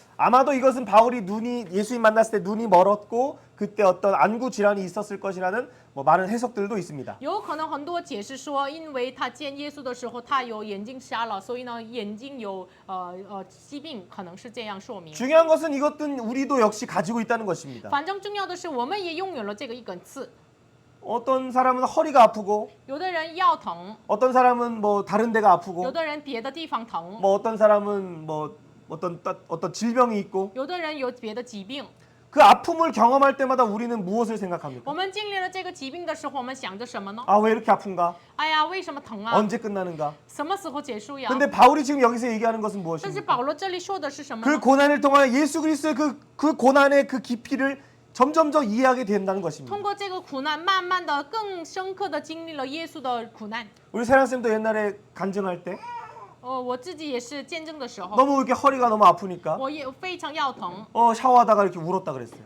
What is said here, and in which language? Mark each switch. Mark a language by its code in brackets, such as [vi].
[ko] 아마도 이것은 바울이 예수님 만났을 때 눈이 멀었고 그때 어떤 안구 질환이 있었을 것이라는 많은 해석들도 있습니다. [zh] 有可能很多解释说，因为他见耶稣的时候，他有眼睛瞎了，所以呢，眼睛有疾病，可能是这样说明。 [ko] 중요한 것은 이것은 우리도 역시 가지고 있다는 것입니다. [zh] 反正重要的是，我们也拥有了这个一根刺。 [ko] 어떤 사람은 허리가 아프고 [zh] 有的人腰疼， [ko] 어떤 사람은 다른 데가 [zh] 有 [ko] 아프고 [zh] 的人别的地方疼， [ko] 어떤 사람은 어떤 질병이 있고 [zh] 有的人有别的疾病。 [ko] 그 아픔을 경험할 때마다 우리는 무엇을 생각합니까? [zh] 我们经历了这个疾病的时候，我们想着什么呢？ [ko] 아, 왜 이렇게 아픈가? [zh] 哎呀，为什么疼啊？ [ko] 언제 끝나는가? [zh] 什么时候结束呀？ [ko] 근데 바울이 지금 여기서 얘기하는 것은 [zh] 但是 [ko] 무엇입니까? [zh] 保罗这里说的是什么 [ko] 그 [zh] 呢？ [ko] 고난을 통하여 예수 그리스도의 그 고난의 그 깊이를 점점 더 이해하게 된다는 것입니다. [zh] 通过这个苦难，慢慢的、更深刻的经历了耶稣的苦难。 [ko] 우리 세란쌤도 옛날에 간증할 때 [zh] 我自己也是见证的时候， [ko] 너무 이렇게 허리가 너무 아프니까 [zh] 我也非常腰疼。 [ko] 샤워하다가 이렇게 울었다 그랬어요.